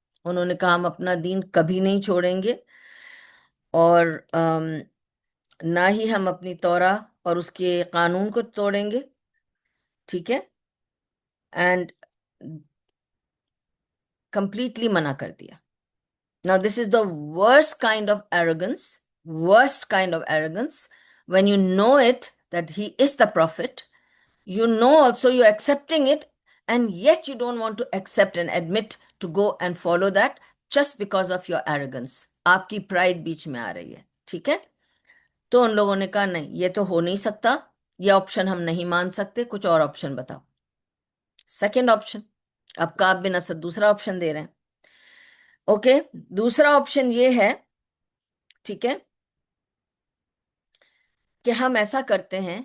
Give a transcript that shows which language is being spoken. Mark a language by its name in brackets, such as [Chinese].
[Urdu] انہوں نے کہا ہم اپنا دین کبھی نہیں چھوڑیں گے، اور نہ ہی ہم اپنی تورا اور اس کے قانون کو توڑیں گے. ٹھیک ہے، اینڈ کمپلیٹلی منع کر دیا. [English] Now, this is the worst kind of arrogance, worst kind of arrogance, when you know it, that he is the prophet, you know also you're accepting it, and yet you don't want to accept and admit to go and follow that just because of your arrogance. [Urdu] آپ کی pride بیچ میں آ رہی ہے. ٹھیک ہے، تو ان لوگوں نے کہا نہیں، یہ تو ہو نہیں سکتا، یہ آپشن ہم نہیں مان سکتے، کچھ اور آپشن بتاؤ. سیکنڈ آپشن، اب کعب بن اسد دوسرا آپشن دے رہے ہیں. اوکے، دوسرا آپشن یہ ہے، ٹھیک ہے، کہ ہم ایسا کرتے ہیں.